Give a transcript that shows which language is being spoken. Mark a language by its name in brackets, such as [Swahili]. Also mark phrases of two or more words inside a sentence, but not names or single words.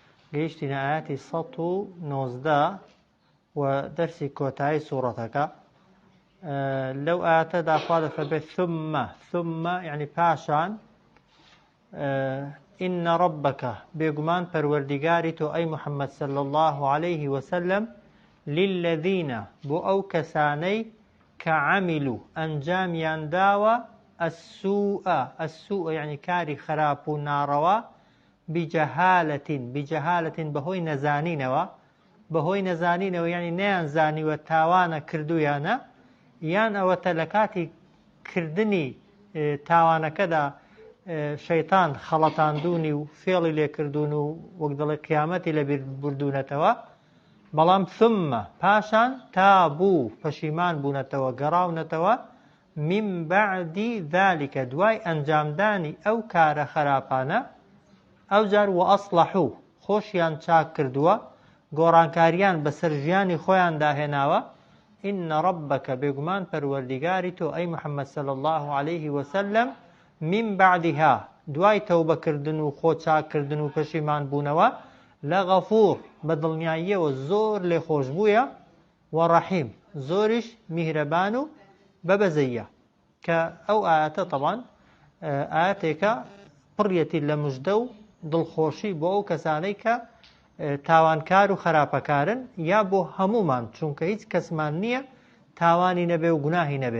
[Central Kurdish] گەیشتینە ئاەتی 119 و دەرسی کۆتایی سوورەتەکە. لەو ئاەتەدا خوا دەفەرمێت ثم یعنی پاشان [Arabic] إن ربك [Central Kurdish] بێگومان پەروەردیگاری تۆ ئەی محەممەد [Arabic] صلی الله عليه وسلم [Central Kurdish] للذين بۆ ئەو کەسانەی کە عەمیلوا ئەنجامیان داوە السوء یعنی کاری خراپ و ناڕەوا بجەهالەتین بەهۆی نەزانینەوە یعنی نەیانزانیوە تاوانە کردویانە یان ئەوەتە لە کاتی کردنی تاوانەکەدا شەیطان خەڵەتاندوونی و فێڵی لێکردوون و وەک دەڵێ قیامەتی لەبیر بردوونەتەوە. بەڵام ثم پاشان تابوو پەشیمان بوونەتەوە گەڕاونەتەوە [Arabic] من بعد ذلك [Central Kurdish] دوای ئەنجامدانی ئەو کارە خراپانە ئەوجار وەئەصلەحوا خۆشیان چاک کردووە گۆڕانکاریان بەسەر ژیانی خۆیان داهێناوە. [Arabic] إن ربك [Central Kurdish] بێگومان پەروەردیگاری تۆ ئەی محەممەد [Arabic] صلی الله عليه وسلم من بعدها [Central Kurdish] دوای تەوبەکردن و خۆ چاککردن و پەشیمان بوونەوە لەغەفوور بەدڵنیاییەوە زۆر لێخۆش بوویە و ڕەحیم زۆریش میهرەبان و بەبەزەیە. کە ئەو ئاەتە طبعاً ئاەتێکە پڕیەتی لە موژدە و دڵخۆشی بۆ ئەو کەسانەی کە تاوانکار و خراپەکارن یا بۆ هەمومان، چونکە هیچ کەسمان نییە تاوانی نەبێ و گوناهی نەبێ.